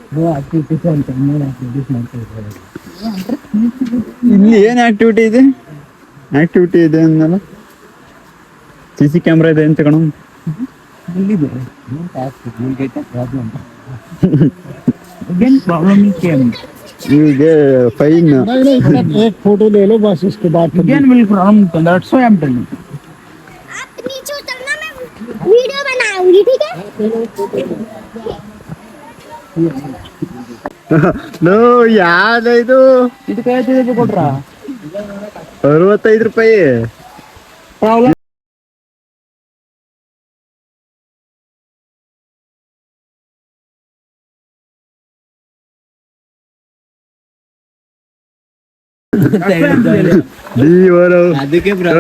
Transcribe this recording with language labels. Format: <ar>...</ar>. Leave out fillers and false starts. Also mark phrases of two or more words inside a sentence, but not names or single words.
<kn>ಇಲ್ಲಿ ಏನ್ ಆಕ್ಟಿವಿಟಿ ಇದೆ ಅಂದಲ್ಲ.</kn> <en>CC camera</en> <kn>ಇದೆ ಅಂತ ಕಣ. ಈಗ ಫೈನ್.</kn> <hi>एक फोटो ले लो बस, उसके बाद</hi> <en>again will problem. That's why I'm telling you.</en> <hi>आप नीचे उतरना, मैं वीडियो बनाऊंगी, ठीक है?</hi> <kn>ನೋ ಯಾವ್ದು ಇದಕ್ಕೆ ಐದು ಕೊಟ್ರಾ? 65 ರೂಪಾಯಿ. ಪ್ರಾಬ್ಲಮ್ ಅದಕ್ಕೆ</kn>